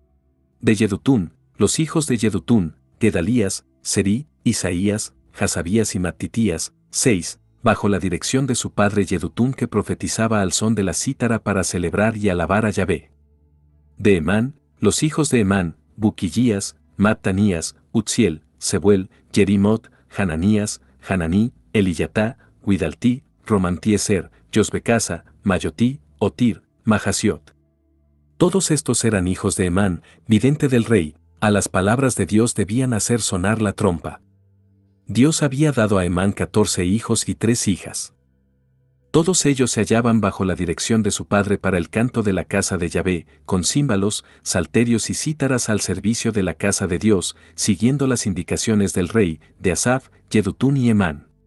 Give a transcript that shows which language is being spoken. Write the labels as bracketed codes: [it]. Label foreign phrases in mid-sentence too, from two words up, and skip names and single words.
[es] De Yedutún, los hijos de Yedutún, Gedalías, Serí, Isaías, Hasabías y Mattitías, 6, bajo la dirección de su padre Yedutún que profetizaba al son de la cítara para celebrar y alabar a Yahvé. De Emán, los hijos de Emán, Buquillías, Mattanías, Utziel, Sebuel, Jerimot, Hananías, Hananí, Eliyatá, Guidaltí, Romantieser, Josbecasa, Mayotí, Otir, Mahasiot. Todos estos eran hijos de Emán, vidente del rey. A las palabras de Dios debían hacer sonar la trompa. Dios había dado a Emán 14 hijos y 3 hijas. Todos ellos se hallaban bajo la dirección de su padre para el canto de la casa de Yahvé, con címbalos, salterios y cítaras al servicio de la casa de Dios, siguiendo las indicaciones del rey, de Asaf, Yedutún y Emán.